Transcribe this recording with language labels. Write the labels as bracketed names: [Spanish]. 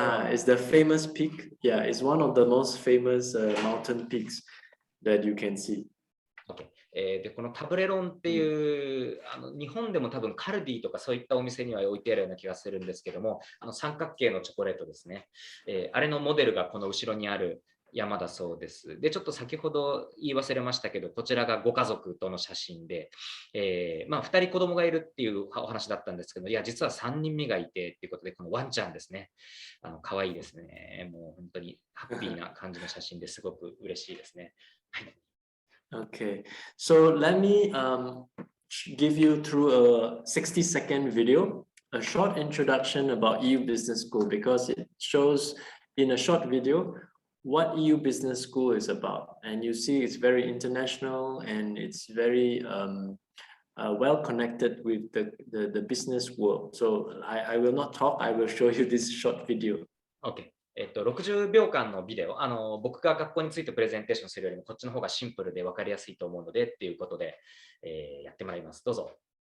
[English] It's the famous peak. Yeah, it's one of the most famous mountain peaks that you can see. Okay. [Japanese] でこのタブレロンっていう日本でも多分カルディとかそういったお店には置いてあるような気がするんですけども、三角形のチョコレートですね、あれのモデルがこの後ろにある山だそうです。でちょっと先ほど言い忘れましたけど、こちらがご家族との写真で、2人子供がいるっていうお話だったんですけど、いや実は3人目がいてっていうことで、このワンちゃんですね、可愛いですね。もう本当にハッピーな感じの写真ですごく嬉しいですね。はい。 [English] Okay, so let me give you through a 60-second video, a short introduction about EU Business School, because it shows in a short video what EU Business School is about. And you see it's very international and it's very well connected with the business world. So I will not talk, I will show you this short video. Okay. [Japanese] 60秒間のビデオ、僕が学校についてプレゼンテーションするよりもこっちの方がシンプルで分かりやすいと思うのでっていうことで、やってまいります。どうぞ。